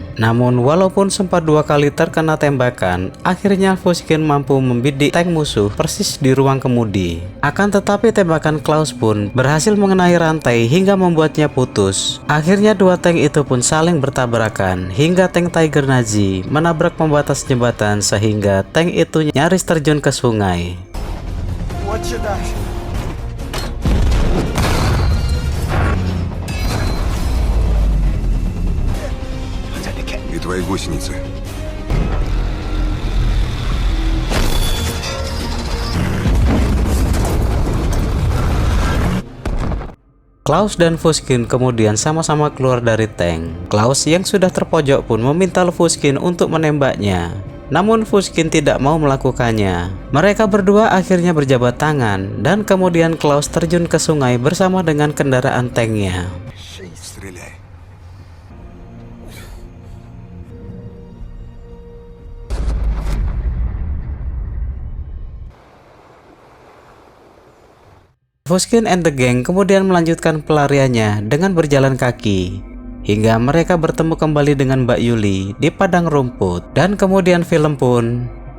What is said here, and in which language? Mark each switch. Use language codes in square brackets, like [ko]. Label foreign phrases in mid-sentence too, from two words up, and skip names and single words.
[id] Namun walaupun sempat dua kali terkena tembakan, akhirnya Fuskin mampu membidik tank musuh persis di ruang kemudi. Akan tetapi tembakan Klaus pun berhasil mengenai rantai hingga membuatnya putus. Akhirnya dua tank itu pun saling bertabrakan hingga tank Tiger Nazi menabrak pembatas jembatan sehingga tank itu nyaris terjun ke sungai. [ru] Вот сюда. И твои гусеницы. [id] Klaus dan Fuskin kemudian sama-sama keluar dari tank. Klaus yang sudah terpojok pun meminta Fuskin untuk menembaknya. Namun Fuskin tidak mau melakukannya. Mereka berdua akhirnya berjabat tangan dan kemudian Klaus terjun ke sungai bersama dengan kendaraan tanknya. [ru] Стреляй. [id] Fuskin [en] and the gang [id] kemudian melanjutkan pelariannya dengan berjalan kaki hingga mereka bertemu kembali dengan Mbak Yuli di padang rumput dan kemudian film pun